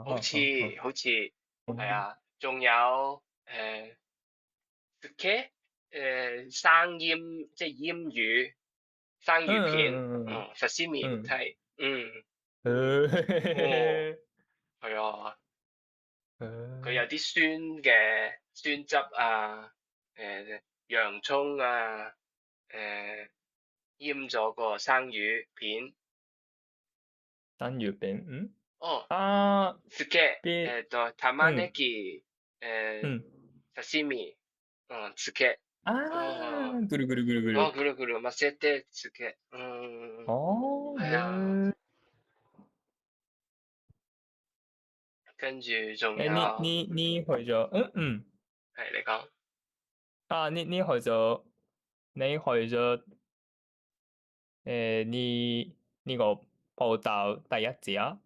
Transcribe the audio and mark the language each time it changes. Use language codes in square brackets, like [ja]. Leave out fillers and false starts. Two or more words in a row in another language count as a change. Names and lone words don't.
[yue] 好似係啊，仲有Suke 生醃即係醃魚生魚片，sashimi 係係啊，佢有啲酸嘅酸汁啊，洋葱啊，醃咗個生魚片。生魚片 [ja] Suke 玉ねぎ刺身Suke。ぐるぐるぐるぐる。ぐるぐる混ぜて Suke。 [yue] 係啊。跟住仲有你去咗係你講你去咗呢個報道第一次啊？